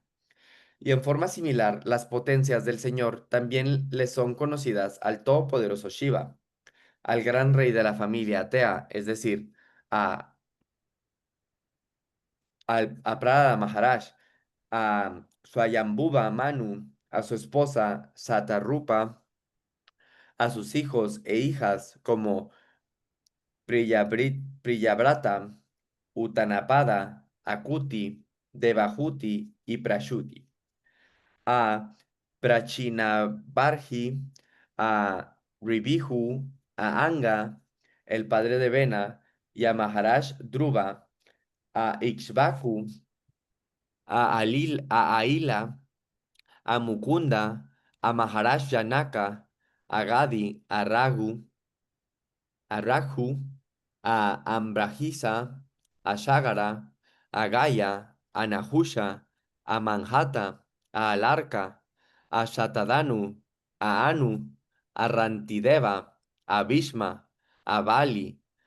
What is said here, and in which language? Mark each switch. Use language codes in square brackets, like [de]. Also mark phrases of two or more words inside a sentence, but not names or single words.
[es] Y en forma similar, las potencias del Señor también le son conocidas al todopoderoso Shiva, al gran rey de la familia Atea, es decir, a, a Prada Maharaj, a Swayambhuva Manu, a su esposa Satarupa, a sus hijos e hijas como Priyabrata, Utanapada, Akuti, Devahuti y Prashuti, a Prachinabarhi, a Ribihu, a Anga, el padre de Vena, y a Maharaj Dhruva, a Ikshvaku, a Aila, a Mukunda, a Maharaj Janaka, a Gadi, a Raghu, a Raghu, a Ambrahisa, a Shagara, a Gaya, a Nahusha, a Manhata, a Alarka, a Shatadanu, a Anu, a Rantideva, a Bhishma, a Bali,